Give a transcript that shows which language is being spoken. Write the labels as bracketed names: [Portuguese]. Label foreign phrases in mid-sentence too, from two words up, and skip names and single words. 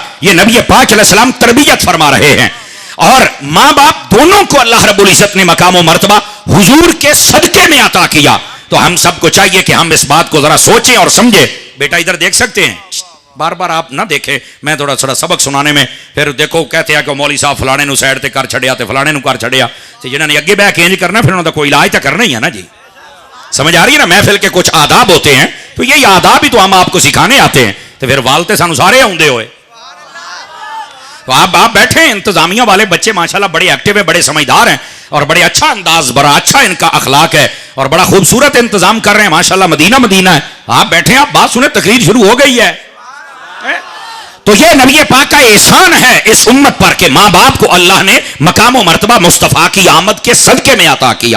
[Urdu] یہ نبی پاک علیہ السلام تربیت فرما رہے ہیں. اور ماں باپ دونوں کو اللہ رب العزت نے مقام و مرتبہ حضور کے صدقے میں عطا کیا. تو ہم سب کو چاہیے کہ ہم اس بات کو ذرا سوچیں اور سمجھیں. بیٹا ادھر دیکھ سکتے ہیں, بار بار آپ نہ دیکھیں, میں تھوڑا سبق سنانے میں پھر دیکھو کہتے ہیں کہ مولوی صاحب [Punjabi] فلانے نو سائڈ تے کر چھڑیا تے فلانے نو کر چھڑیا, تے جنہاں نے اگے بہ کے انج کرنا پھر انہاں دا کوئی علاج تے کرنا ہی ہے نا جی. [Urdu] سمجھ آ رہی ہے نا؟ محفل کے کچھ آداب ہوتے ہیں تو یہی آداب ہی تو ہم آپ کو سکھانے آتے ہیں. [Punjabi] تو پھر والتے سانو سارے آؤندے ہوئے. [Urdu] تو آپ بیٹھے ہیں, انتظامیہ والے بچے ماشاءاللہ بڑے ایکٹیو ہیں, بڑے سمجھدار ہیں اور بڑے اچھا انداز, بڑا اچھا ان کا اخلاق ہے اور بڑا خوبصورت انتظام کر رہے ہیں ماشاءاللہ. مدینہ مدینہ ہے. آپ بیٹھے ہیں, آپ بات سنیں, تقریر شروع ہو گئی ہے. تو یہ نبی پاک کا احسان ہے اس امت پر کہ ماں باپ کو اللہ نے مقام و مرتبہ مصطفیٰ کی آمد کے صدقے میں عطا کیا.